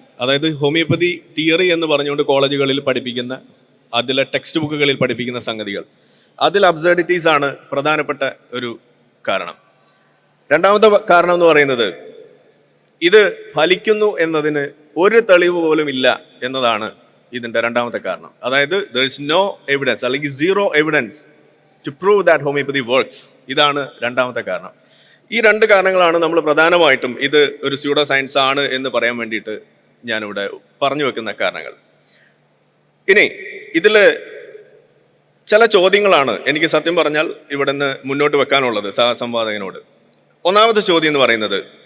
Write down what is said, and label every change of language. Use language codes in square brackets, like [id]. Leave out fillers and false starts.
[ml] അതായത് homeopathy theory എന്ന് പറഞ്ഞുകൊണ്ട് കോളേജുകളിൽ പഠിപ്പിക്കുന്ന, അതിലെ ടെക്സ്റ്റ് ബുക്കുകളിൽ പഠിപ്പിക്കുന്ന സംഗതികൾ, അതിൽ അബ്സേർഡിറ്റീസ് ആണ് പ്രധാനപ്പെട്ട ഒരു കാരണം. രണ്ടാമത്തെ കാരണം എന്ന് പറയുന്നത് ഇത് ഫലിക്കുന്നു എന്നതിന് ഒരു തെളിവ് പോലും ഇല്ല എന്നതാണ് ഇതിൻ്റെ രണ്ടാമത്തെ കാരണം. അതായത് [en] there is no evidence, [ml] അല്ലെങ്കിൽ [en] zero evidence to prove that homeopathy works. [ml] ഇതാണ് രണ്ടാമത്തെ കാരണം. ഈ 2 കാരണങ്ങളാണ് നമ്മൾ പ്രധാനമായിട്ടും ഇത് ഒരു സ്യൂഡോ സയൻസ് ആണ് എന്ന് പറയാൻ വേണ്ടിയിട്ട് ഞാനിവിടെ പറഞ്ഞു വെക്കുന്ന കാരണങ്ങൾ. ഇനി ഇതിൽ ചില ചോദ്യങ്ങളാണ് എനിക്ക് സത്യം പറഞ്ഞാൽ ഇവിടെ നിന്ന് മുന്നോട്ട് വെക്കാനുള്ളത് സഹസംവാദകനോട്. ഒന്നാമത്തെ ചോദ്യം എന്ന് പറയുന്നത്,